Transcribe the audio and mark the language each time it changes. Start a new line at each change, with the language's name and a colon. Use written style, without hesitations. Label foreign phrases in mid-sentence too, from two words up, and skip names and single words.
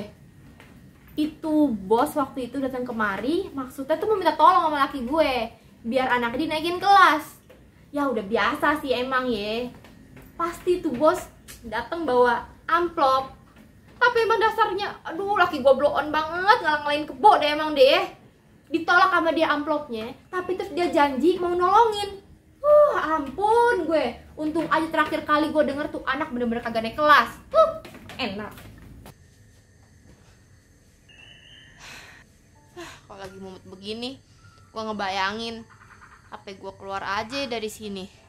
Indonesian: Itu bos waktu itu datang kemari, maksudnya tuh meminta tolong sama laki gue biar anaknya dinaikin kelas. Ya udah biasa sih emang ya. Pasti tuh bos datang bawa amplop. Tapi emang dasarnya, aduh laki gue blow on banget, ngalang-ngalain kebo deh emang deh. Ditolak sama dia amplopnya, tapi terus dia janji mau nolongin. Ampun gue. Untung aja terakhir kali gue denger tuh anak bener-bener kagak naik kelas. Enak. Kalau lagi mumet begini, gue ngebayangin apa gue keluar aja dari sini.